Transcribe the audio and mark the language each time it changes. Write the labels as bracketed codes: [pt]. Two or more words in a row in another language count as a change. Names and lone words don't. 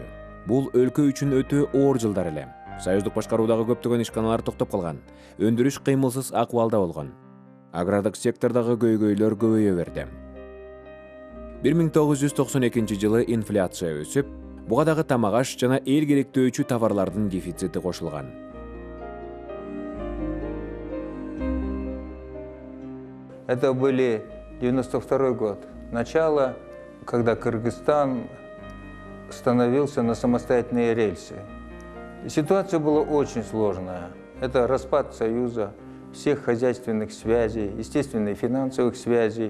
[ky] Бул өлкө үчүн өтө оор жылдар эле. Союздук башкаруудагы көптөгөн ишканалар токтоп калган. Өндүрүш кыймылсыз акыбалда болгон. Агрардык сектордагы көйгөйлөр көбөйө берди. 1992 жылы инфляция өсүп, буга дагы тамак-аш жана эл керектөөчү товарлардын дефицити кошулган. [ru] Это были 92 год. Начало, когда Кыргызстан становился на самостоятельные рельсы. Ситуация была очень сложная. Это распад Союза, всех хозяйственных связей, естественно, и финансовых связей.